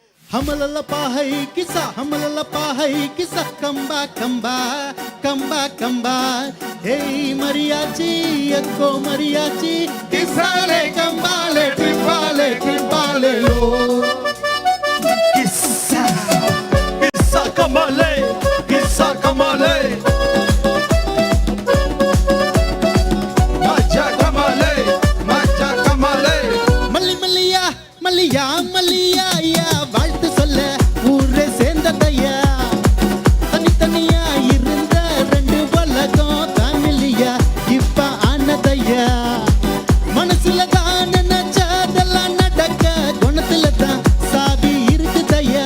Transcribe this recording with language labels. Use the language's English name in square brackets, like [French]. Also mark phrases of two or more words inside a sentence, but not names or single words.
[English] Hamalala pahay kisa, hamalala pahay kisa. Come back, come back, come back, come back. Hey mariachi, ekko mariachi. Kisale, kambale, tripale, tripale lo. Kissa, kissa kamale, kissa kamale. Maja kamale, maja kamale. Malli malliya, malliya, malliya ya. [Tamil] வாழ்த்து சொல்ல ஊரே சேர்ந்ததையா. தனித்தனியா இருந்த ரெண்டு உலகம் ஃபேமிலியா இப்ப ஆனதையா. மனசுல தான் நினைச்சதெல்லாம் நடக்க குணத்துல தான் சாவி இருக்குதையா.